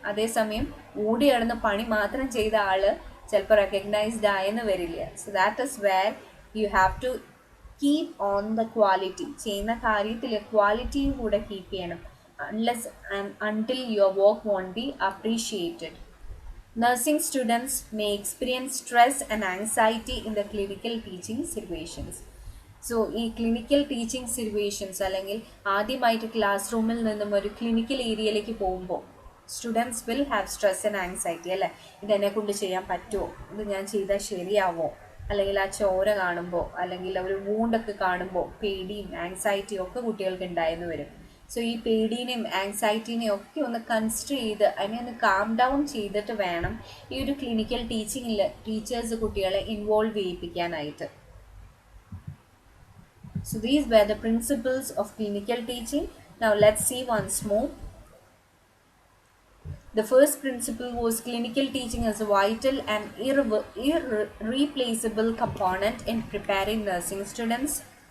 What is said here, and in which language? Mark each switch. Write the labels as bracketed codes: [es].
[ml] അതേസമയം ഓടി നടന്ന് പണി മാത്രം ചെയ്ത ആൾ ചിലപ്പോൾ റെക്കഗ്നൈസ്ഡ് ആയെന്ന് വരില്ല. [en] So that is where you have to keep on the quality. [ml] ചെയ്യുന്ന കാര്യത്തിൽ ക്വാളിറ്റിയും കൂടെ കീപ്പ് ചെയ്യണം. [en] Unless and until your work won't be appreciated. Nursing students may experience stress and anxiety in the clinical teaching situations. [ml] So ഈ clinical teaching situations അല്ലെങ്കിൽ ആദ്യമായിട്ട് class റൂമിൽ നിന്നും ഒരു ക്ലിനിക്കൽ ഏരിയയിലേക്ക് പോകുമ്പോൾ [en] Students will have stress and anxiety. [ml] അല്ലേ, ഇതെന്നെ കൊണ്ട് ചെയ്യാൻ പറ്റുമോ, ഇത് ഞാൻ ചെയ്താൽ ശരിയാവോ, അല്ലെങ്കിൽ ആ ചോര കാണുമ്പോൾ അല്ലെങ്കിൽ ഒരു വൂണ്ടൊക്കെ കാണുമ്പോൾ പേടിയും ആങ്സൈറ്റിയും ഒക്കെ കുട്ടികൾക്ക് ഉണ്ടായെന്ന് വരും. സോ ഈ പേടീനെയും ആങ്സൈറ്റീനെയും ഒക്കെ ഒന്ന് കൺസിഡർ ചെയ്ത് അതിനെ ഒന്ന് കാം ഡൗൺ ചെയ്തിട്ട് വേണം ഈ ഒരു ക്ലിനിക്കൽ ടീച്ചിങ്ങിൽ ടീച്ചേഴ്സ് കുട്ടികളെ involve ചെയ്യിപ്പിക്കാനായിട്ട്. [en] So these were the principles of clinical teaching. Now let's see once more. The first principle was clinical teaching as a vital and irreplaceable component in preparing nursing students.